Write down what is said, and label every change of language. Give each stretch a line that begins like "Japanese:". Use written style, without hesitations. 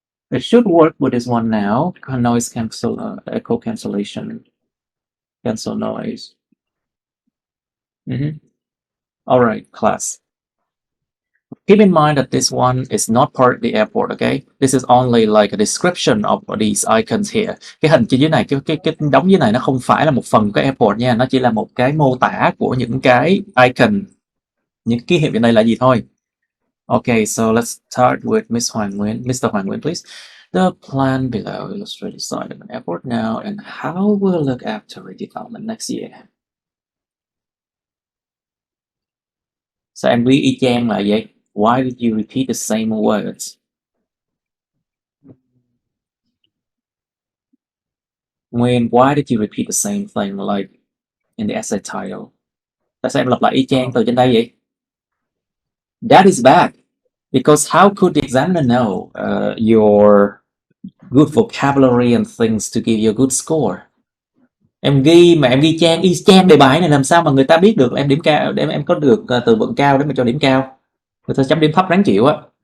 English: It should work with this one now. Noise cancel, echo cancellation, cancel noise. All right, class. Keep in mind that this one is not part of the airport, okay? This is only like a description of these icons here.
Vietnamese: Cái hình trên dưới này, cái đống dưới này nó không phải là một phần của cái airport nha, nó chỉ là một cái mô tả của những cái icon, những ký hiệu trên đây là gì thôi.
English: Okay, so let's start with Mr. Hoàng Nguyên, please. The plan below illustrates the site of an airport now and how we'll look after redevelopment next year.
Vietnamese: Sao em ghi y chang là vậy?
English: Why did you repeat the same words? Nguyên, why did you repeat the same thing like in the essay title?
Vietnamese: Tại sao em lặp lại y chang từ trên đây vậy?
English: That is bad. Because how could the examiner know your good vocabulary and things to give you a good score?
Vietnamese: Em ghi chang y chang đề bài này làm sao mà người ta biết được là em điểm cao, để em có được từ vựng cao để mà cho điểm cao. Người ta chấm điểm thấp ráng chịu á.